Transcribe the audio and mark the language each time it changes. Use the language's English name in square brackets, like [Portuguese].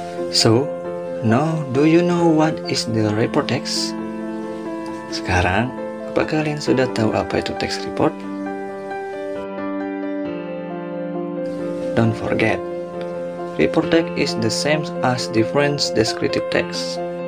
[English] So, now do you know what is the report text? [Indonesian] Sekarang, apa kalian sudah tahu apa itu text report? [English] Don't forget, report text is the same as different descriptive text.